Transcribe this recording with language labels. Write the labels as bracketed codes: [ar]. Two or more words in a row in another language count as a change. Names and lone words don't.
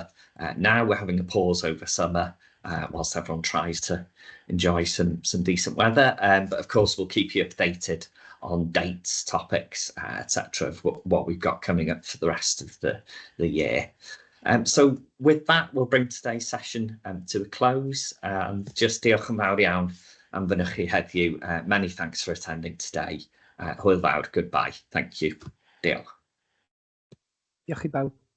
[en] Now we're having a pause over summer whilst everyone tries to enjoy some decent weather. But of course, we'll keep you updated on dates, topics, etc. of what we've got coming up for the rest of the year. So with that, we'll bring today's session to a close. [cy] Just diolch yn fawr iawn am fynychu chi heddiw. [en] Many thanks for attending today. [cy] Hwyl fawr, [en] goodbye. Thank you. [cy] Diolch. Diolch i bawb.